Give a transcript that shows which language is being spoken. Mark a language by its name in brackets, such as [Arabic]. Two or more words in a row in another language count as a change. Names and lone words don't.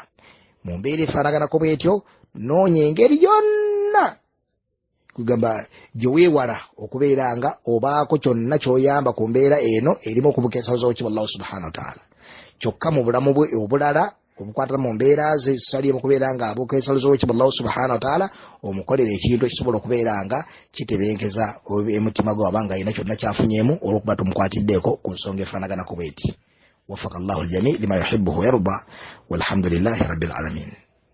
[Ganda] Mu mbeera efaanaganako bw'etyo noonya engeri yonna kugamba gye weewala okubeera nga obaako kyonna ky'oyamba ku mbeera eno erimu okubuka ensalo z'owekitiibwa [Arabic] الله سبحانه وتعالى. [Ganda] Kyokka mu bulamu bwe obulala obukwata mu mbeera ze zisali okubeera nga abuuka ensalo z'owekitiibwa [Arabic] الله سبحانه وتعالى, [Ganda] omukolera ekintu ekisobola okubeera nga kitebenkeza emutima gwe wabanga alina kyonna kyafunyeemu olw'okuba tumukwatiddeeko ku nsonga efaanaganako bw'eti. [Arabic] وفق الله الجميع لما يحبه ويرضى والحمد لله رب العالمين.